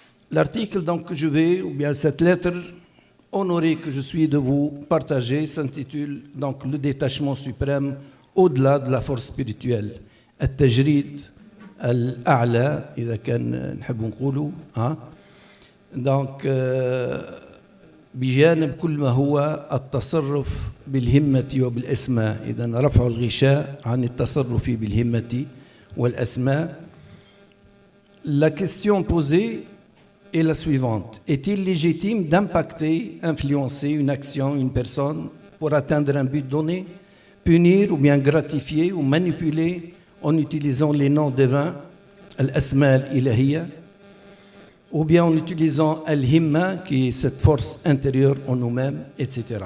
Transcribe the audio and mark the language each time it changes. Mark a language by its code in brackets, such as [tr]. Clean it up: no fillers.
[fr] L'article donc que je vais, ou bien cette lettre honorée que je suis de vous partager, s'intitule donc Le détachement suprême au-delà de la force spirituelle. [ar] التجريد الأعلى إذا كان نحب نقوله donc بجانب كل ما هو التصرف بالهمة وبالأسماء. إذن رفع الغشاء عن التصرف بالهمة والأسماء. [fr] La question posée est la suivante. Est-il légitime d'impacter, influencer une action, une personne pour atteindre un but donné, punir ou bien gratifier ou manipuler en utilisant les noms divins, al-asma al-ilahiyya, ou bien en utilisant al-himma, qui est cette force intérieure en nous-mêmes, etc.